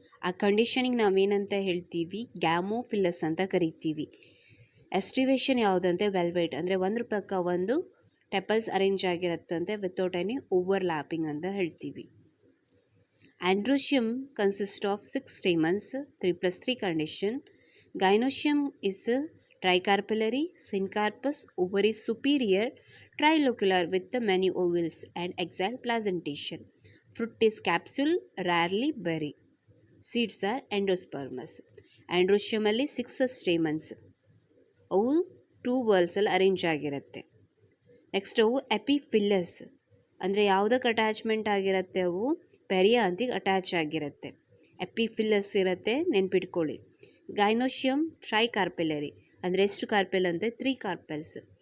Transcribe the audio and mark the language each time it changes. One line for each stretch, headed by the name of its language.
Kannada: ಆ ಕಂಡೀಷನಿಗೆ ನಾವೇನಂತ ಹೇಳ್ತೀವಿ, ಗ್ಯಾಮೋಫಿಲಸ್ ಅಂತ ಕರಿತೀವಿ. ಎಸ್ಟಿವೇಷನ್ ಯಾವುದಂತೆ ವೆಲ್ವೆಟ್ ಅಂದರೆ ಒಂದ್ರ ಪಕ್ಕ ಒಂದು tepals arrange ಆಗಿರುತ್ತಂತೆ
English: without any overlapping
Kannada: ಅಂತ ಹೇಳ್ತೀವಿ.
English: Androecium consist of 6 stamens, 3+3 condition. Gynoecium is tricarpellary, syncarpous, ovary superior, trilocular with the many ovules and axial placentation. Fruit is capsule, rarely berry. Seeds are endospermous.
Kannada: Androecium ಅಲ್ಲಿ 6 stamens, ಅವು 2 whorls arrange ಆಗಿರುತ್ತೆ. Next ಅವು ಎಪಿಫಿಲ್ಲಸ್ ಅಂದರೆ ಯಾವುದಕ್ಕೆ attachment ಆಗಿರುತ್ತೆ, ಅವು ಪೆರಿಯಾಂತಿಗೆ attach ಆಗಿರುತ್ತೆ. ಎಪಿಫಿಲ್ಲಸ್ ಇರುತ್ತೆ, ನೆನ್ಪಿಟ್ಕೊಳ್ಳಿ. ಗೈನೋಶಿಯಮ್ ಟ್ರೈಕಾರ್ಪೆಲರಿ ಅಂದರೆ ಎಷ್ಟು ಕಾರ್ಪೆಲ್ ಅಂತೆ, 3 ಕಾರ್ಪೆಲ್ಸ್.